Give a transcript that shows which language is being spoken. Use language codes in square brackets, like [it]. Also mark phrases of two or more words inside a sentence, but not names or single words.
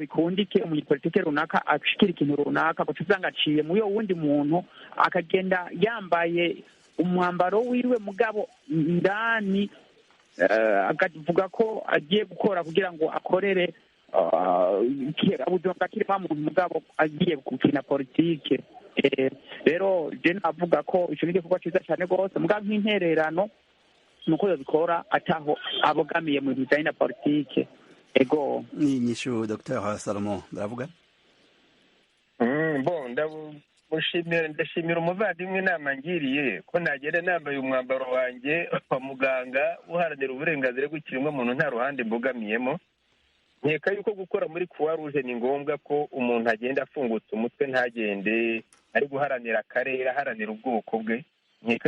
[rn] bikundike umunyepolitike runaka ashikira ikintu runaka guca usanga aciye mu yo wundi muntu akagenda yambaye umwambaro wiwe mugabo ndani akavuga ko agiye gukora kugira ngo akorere ubuzima bwa kirema muntu mugabo agiye gukina politike rero je navuga ko ico ni igikorwa ciza cyane rwose mugabo nk'intererano nuko yobikora ataho abogamiye mu bijanye na politike ego ni nyishu Dr. Salomo baravuga [rw] ndashimira umuvandimwe inama ngiriye ko nagenda nambaye umwambaro wanjye wa muganga uharanira uburenganzira bw'ikiremwamuntu nta ruhande mbogamiyemo nkeka yuko gukora muri Croix Rouge ni ngombwa ko umuntu agenda afungutse umutwe ntagende ari guharanira akarere aharanira ubwoko bwe nkeka